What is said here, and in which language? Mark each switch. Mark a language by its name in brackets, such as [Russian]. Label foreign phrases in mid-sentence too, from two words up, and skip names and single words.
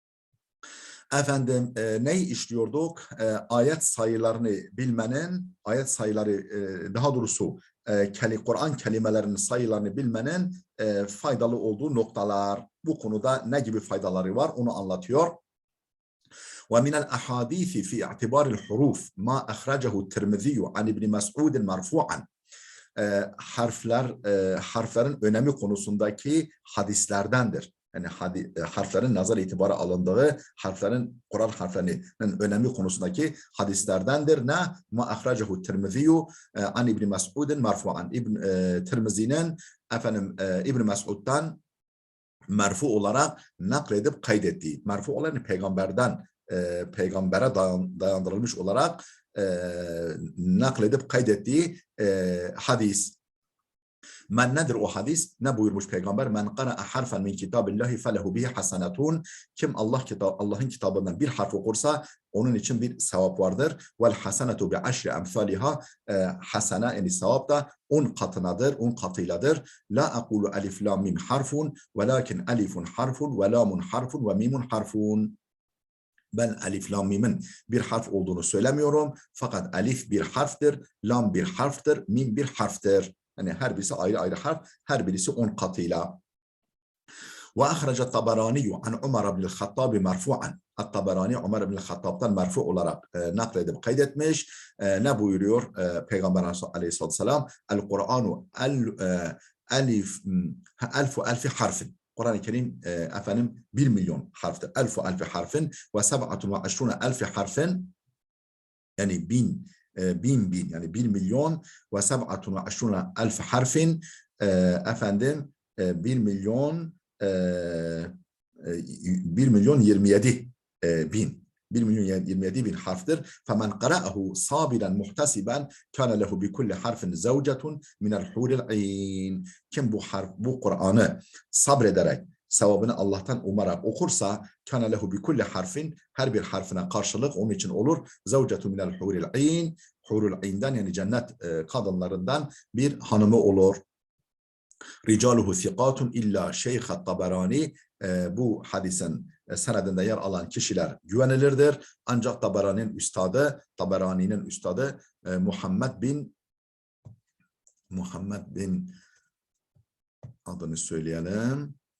[Turkish] Neyi işliyorduk? Ayet sayılarını bilmenin, ayet sayıları daha doğrusu Kur'an kelimelerinin sayılarını bilmenin faydalı olduğu noktalar. Bu konuda ne gibi faydaları var onu anlatıyor. [Arabic] ومن الأحاديث في اعتبار الحروف ما أخرجه الترمذي عن ابن مسعود مرفوعا. [Turkish] Harflerin önemi konusundaki hadislerdendir. Yani harflerin nazar itibarı alındığı, Kur'an harflerinin önemi konusundaki hadislerdendir. Ne? [Arabic] ما أخرجه الترمذي عن ابن مسعود مرفوعا. [Turkish] Tirmizi'nin İbn Mes'ud'dan merfu olarak nakledip kaydettiği, merfu olarak peygambere dayandırılmış olarak nakledip kaydettiği hadis. Nedir o hadis? Ne buyurmuş peygamber? [Arabic] من قرأ حرفا من كتاب الله فله به حسنة. [Turkish] Kim Allah'ın kitabından bir harf okursa onun için bir sevap vardır. [Arabic] والحسنة بعشر أمثالها. [Turkish] Hasene yani sevap da 10 katınadır, 10 katıyladır. [Arabic] لا أقول الم حرف ولكن ألف حرف ولام حرف وميم حرف. [Turkish] Ben alif lam mimin bir harf olduğunu söylemiyorum. Fakat alif bir harftir, lam bir harftir, mim bir harftir. Yani her birisi ayrı ayrı harf, her birisi 10 katıyla. [Arabic] وأخرج الطبراني عن عمر بن الخطاب مرفوعا. [Turkish] Tabarani Umar ibn Hattab'dan merfu olarak nakledip kaydetmiş. Ne buyuruyor Peygamber [Arabic] عليه الصلاة والسلام? القرآن ألف حرف. [Turkish] Kur'an-ı Kerim 1 milyon harftir. [Arabic] ألف حرف وسبعة وعشرون ألف حرف, [Turkish] yani bin yani 1 milyon [Arabic] وسبعة وعشرون ألف حرف [Turkish] 1 milyon 27 bin. 1 milyon 27 bin harftir. [Arabic] فَمَنْ قَرَأَهُ صَابِرًا مُحْتَسِبًا كَانَ لَهُ بِكُلِّ حَرْفٍ زَوْجَةٌ مِنَ الْحُورِ الْعِينِ. [Turkish] Kim bu Kur'an'ı sabrederek, sevabını Allah'tan umarak okursa [Arabic] كَانَ لَهُ بِكُلِّ [Turkish] harfin, her bir harfine karşılık onun için olur. [Arabic] زَوْجَةٌ مِنَ الْحُورِ الْعِينِ. [Turkish] Hurul İn'den yani cennet kadınlarından bir hanımı olur. [Arabic] رجاله ثقات إلا شيخ الطبراني. [Turkish] Bu hadisin senedinde yer alan kişiler güvenilirdir. Ancak Tabarani'nin üstadı Muhammed bin adını söyleyelim.